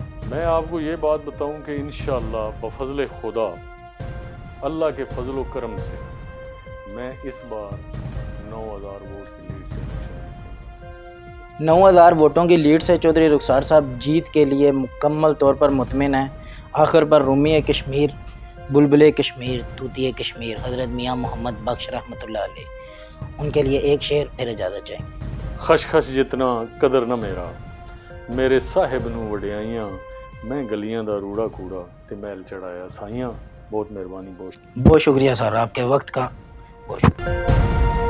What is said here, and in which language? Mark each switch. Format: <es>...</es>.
<ur>میں آپ کو یہ بات بتاؤں کہ انشاءاللہ بفضل خدا، اللہ کے فضل و کرم سے، میں اس بار 9000 ووٹ کی لیڈ سے الیکشن 9000 ووٹوں کی لیڈ سے چودھری رخسار صاحب جیت کے لیے مکمل طور پر مطمئن ہیں. آخر پر رومی کشمیر، بلبل کشمیر، طوطی کشمیر حضرت میاں محمد بخش رحمۃ اللہ علیہ، ان کے لیے ایک شعر پھر اجازت چاہیں گے.</ur> <pa>خش خش جتنا قدر نہ میرا، میرے صاحب نو وڈیائیاں، میں گلیاں دا روڑا کوڑا تے محل چڑھایا سائیاں.</pa> <ur>بہت مہربانی. بہت شکریہ سر آپ کے وقت کا. بہت شکریہ.</ur>